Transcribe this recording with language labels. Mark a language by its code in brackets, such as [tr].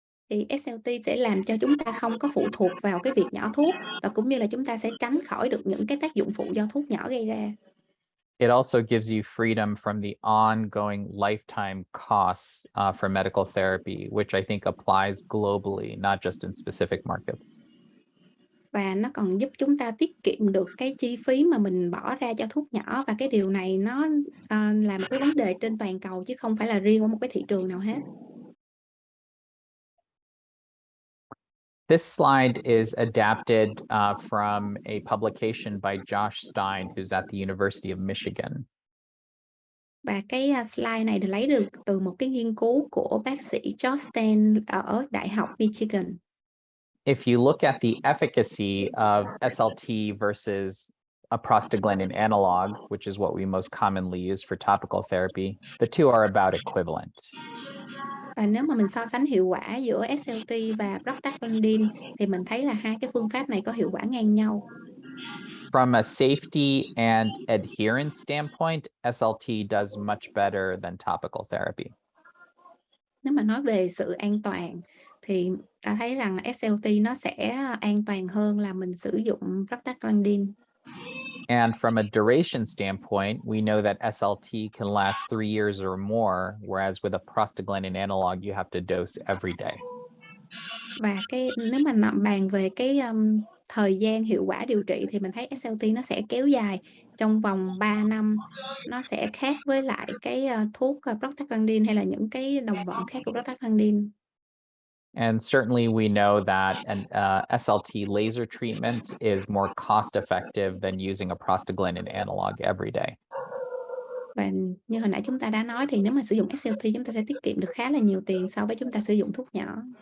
[vi] Thì SLT sẽ làm cho chúng ta không có phụ thuộc vào cái việc nhỏ thuốc, và cũng như là chúng ta sẽ tránh khỏi được những cái tác dụng phụ do thuốc nhỏ gây ra. [en] It also gives you freedom from the ongoing lifetime costs for medical therapy, which I think applies globally, not just in specific markets. [vi] Và nó còn giúp chúng ta tiết kiệm được cái chi phí mà mình bỏ ra cho thuốc nhỏ, và cái điều này nó là một cái vấn đề trên toàn cầu chứ không phải là riêng ở một cái thị trường nào hết. [en] This slide is adapted from a publication by Josh Stein, who's at the University of Michigan. [vi] Và cái slide này được lấy được từ một cái nghiên cứu của bác sĩ Josh Stein ở Đại học Michigan. [en] If you look at the efficacy of SLT versus a prostaglandin analog, which is what we most commonly use for topical therapy, the two are about equivalent. [vi] Và nếu mà mình so sánh hiệu quả giữa SLT và prostaglandin thì mình thấy là hai cái phương pháp này có hiệu quả ngang nhau. [en] From a safety and adherence standpoint, SLT does much better than topical therapy. [vi] Nếu mà nói về sự an toàn thì ta thấy rằng SLT nó sẽ an toàn hơn là mình sử dụng prostaglandin. [en] And from a duration standpoint, we know that SLT can last 3 years or more, whereas with a prostaglandin analog, you have to dose every day. [vi] Và nếu mà bàn về cái thời gian hiệu quả điều trị thì mình thấy SLT nó sẽ kéo dài trong vòng 3 năm. Nó sẽ khác với lại cái thuốc prostaglandin hay là những cái đồng bọn khác của prostaglandin. [en] And certainly we know that an SLT laser treatment is more cost effective than using a prostaglandin analog every day. [vi] Và như hồi nãy chúng ta đã nói thì nếu mà sử dụng SLT chúng ta sẽ tiết kiệm được khá là nhiều tiền so với chúng ta sử dụng thuốc nhỏ.